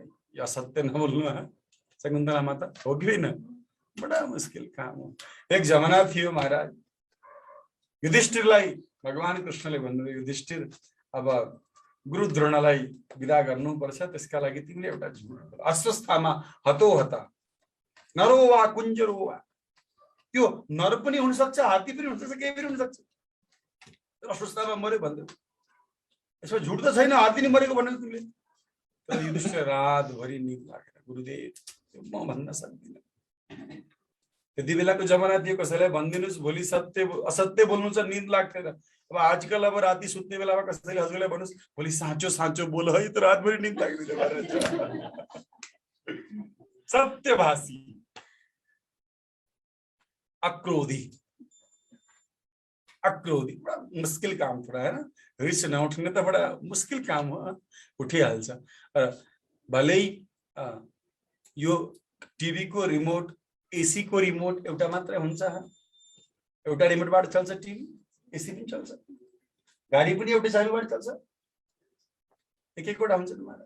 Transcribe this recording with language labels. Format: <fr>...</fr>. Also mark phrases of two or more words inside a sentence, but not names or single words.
<ne>यो असत्य नबोल्नु शकुन्तला माता, हो कि होइन? बडा मुस्किल काम हो। एक जमाना थियो महाराज, युधिष्ठिरलाई भगवान कृष्णले भन्नुभयो, युधिष्ठिर अब गुरु द्रोणलाई विदा गर्नुपर्छ, त्यसका लागि तिमीले एउटा झुट,</ne> <sa>अस्वस्थामा हतो हता, नरो वा कुञ्जरो वा,</sa> <ne>त्यो नर पनि हुन सक्छ, हात्ती पनि हुन सक्छ, केही पनि हुन सक्छ। अस्वस्थतामा मर्यो भन्दै यसमा झुट त छैन, हात्ती नै मरेको भन्नु तिमीले। तर युधिष्ठिर रातभरि निद लागेर गुरुदेव म भन्न सक्दिनँ। त्यति बेलाको जमाना थियो कसैलाई भनिदिनुहोस् भोलि सत्य असत्य बोल्नु छ निद लाग्थेन। अब आजकल अब राति सुत्ने बेलामा कसैले हजुरलाई भन्नुहोस् भोलि साँचो साँचो बोल है, त रातभरि निद लाग्दैन।</ne> <hi>सत्यभाषी, अक्रोधी, अक्रोधी बड़ा मुश्किल काम थोड़ा है ना।</hi> <ne>रिस नउठ्ने त</ne> <hi>बड़ा मुश्किल</hi> <ne>काम हो, उठिहाल्छ। भलै यो टिभी को रिमोट, एसी को रिमोट एउटा मात्रै हुन्छ, एउटा रिमोटबाट चल्छ टिभी, एसी पनि चल्छ, गाडी पनि एउटै चाबीबाट चल्छ, एक एकवटा हुन्छ महाराज।</ne>